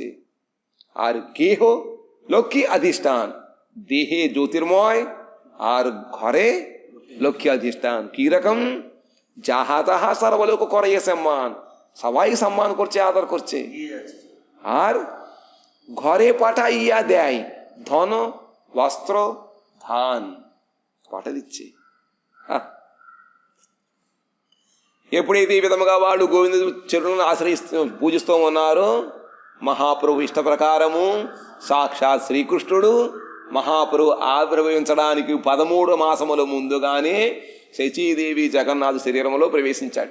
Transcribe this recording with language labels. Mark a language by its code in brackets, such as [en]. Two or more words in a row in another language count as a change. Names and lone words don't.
[bn] আর গেহ লক্ষ্মী অধিষ্ঠান, দেহে জ্যোতির্ময় আর ঘরে লক্ষ্মী অধিষ্ঠান। কি রকম? যাহা তাহা সর্বলোক করে সম্মান, সবাই সম্মান করছে, আদর করছে। দিয়ে যাচ্ছে। আর ঘরে পাঠাইয়া দেয় ধন বস্ত্র ধান, [te] పాట ఇచ్చి ఎప్పుడైతే ఈ విధముగా వాళ్ళు గోవింద చరణులను ఆశ్రయిస్తూ పూజిస్తూ ఉన్నారో, మహాప్రభు ఇష్ట ప్రకారము సాక్షాత్ శ్రీకృష్ణుడు మహాప్రభు ఆవిర్భవించడానికి 13 మాసముల ముందుగానే శచీదేవి జగన్నాథ శరీరంలో ప్రవేశించాట.